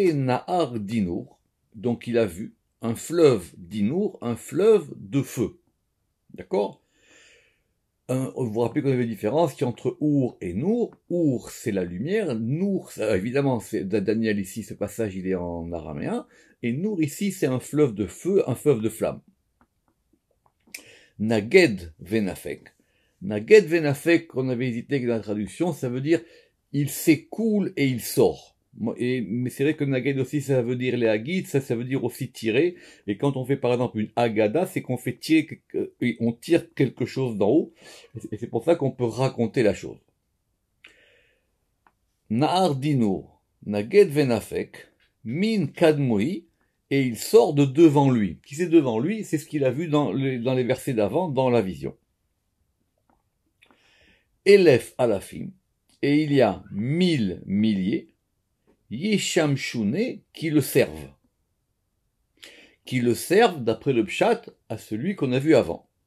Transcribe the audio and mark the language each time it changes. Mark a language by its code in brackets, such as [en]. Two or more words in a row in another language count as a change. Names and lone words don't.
[fr] Il y a marqué [arc] נהר די נור, [fr] donc il a vu, un fleuve d'Inour, un fleuve de feu. D'accord? Vous vous rappelez qu'on avait une différence qui est entre Our et Nour. Our, c'est la lumière. Nour, évidemment, c'est Daniel ici, ce passage, il est en araméen. Et Nour, ici, c'est un fleuve de feu, un fleuve de flamme. [arc] נגד ונפק. נגד ונפק, [fr] qu'on avait hésité avec la traduction, ça veut dire il s'écoule et il sort. Mais c'est vrai que Naged aussi, ça veut dire les Hagid, ça veut dire aussi tirer. Et quand on fait par exemple une Agada, c'est qu'on fait tirer, on tire quelque chose d'en haut. Et c'est pour ça qu'on peut raconter la chose. [arc] נהר די נור נגד ונפק מן קדמוהי, [fr] et il sort de devant lui. Qui c'est devant lui? C'est ce qu'il a vu dans les versets d'avant, dans la vision. [arc] אלף אלפים, [fr] et il y a 1000 milliers, Yeshamshune, qui le servent. Qui le servent, d'après le pshat, à celui qu'on a vu avant.